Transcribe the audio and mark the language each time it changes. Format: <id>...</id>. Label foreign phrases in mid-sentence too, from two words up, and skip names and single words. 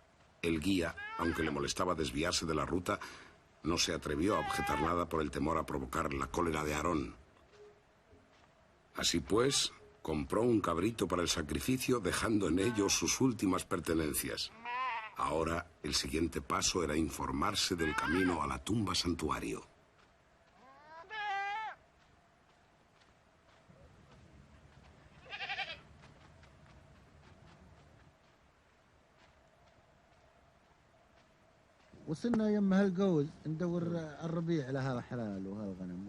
<es>El guía, aunque le molestaba desviarse de la ruta, No se atrevió a objetar nada por el temor a provocar la cólera de Aarón. Así pues, compró un cabrito para el sacrificio, dejando en ello sus últimas pertenencias. Ahora, el siguiente paso era informarse del camino a la tumba santuario.</es> <ar>وصلنا يم هالقوز ندور الربيع لها حلال وهالغنم.</ar>